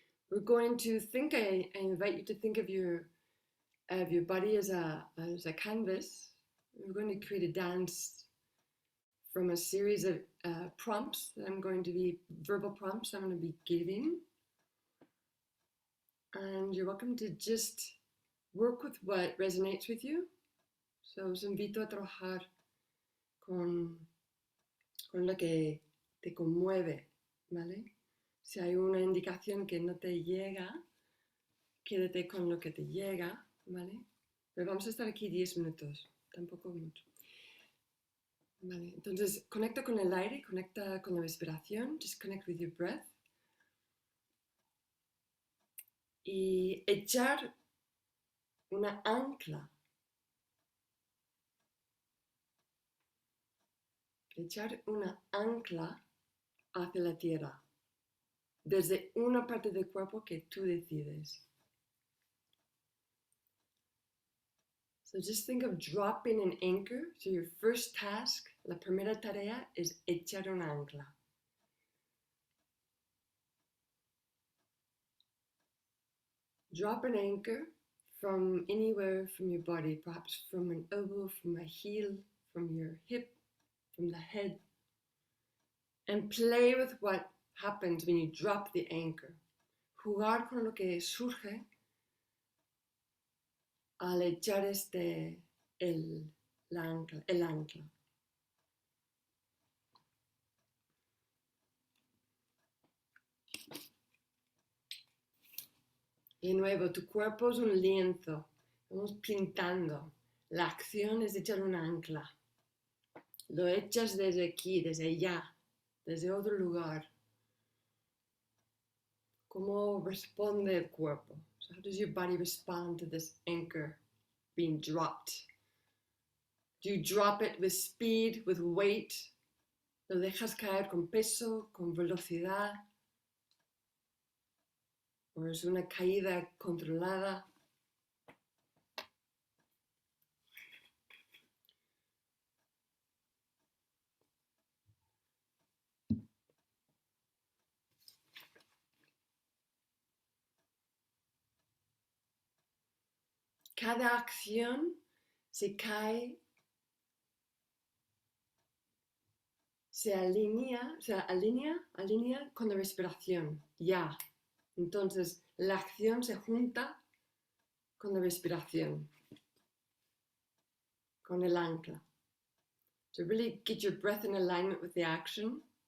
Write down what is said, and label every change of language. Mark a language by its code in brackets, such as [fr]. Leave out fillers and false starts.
[en] We're going to think, I invite you to think of your body as a canvas. We're going to create a dance from a series of prompts that I'm going to be, verbal prompts I'm going to be giving. And you're welcome to just work with what resonates with you. [es] So os invito a trabajar con lo que te conmueve, ¿vale? Si hay una indicación que no te llega, quédate con lo que te llega, ¿vale? Pero vamos a estar aquí 10 minutos, tampoco mucho. Vale, entonces conecta con el aire, conecta con la respiración, [en] just connect with your breath. [es] Y echar una ancla. Echar una ancla hacia la tierra, desde una parte del cuerpo que tú decides. [en] So just think of dropping an anchor. So your first task, [es] la primera tarea es echar una ancla. [en] Drop an anchor from anywhere from your body, perhaps from an elbow, from a heel, from your hip, from the head. And play with what happens when you drop the anchor. [es] Jugar con lo que surge al echar el ancla. De nuevo, tu cuerpo es un lienzo. Vamos pintando. La acción es echar un ancla. Lo echas desde aquí, desde allá, desde otro lugar. ¿Cómo responde el cuerpo? [en] So how does your body respond to this anchor being dropped? Do you drop it with speed, with weight? [es] ¿Lo dejas caer con peso, con velocidad? ¿O es una caída controlada? Cada acción se alinea con la respiración, ya. Entonces, la acción se junta con la respiración, con el ancla. [en] So really get your breath in alignment with the action.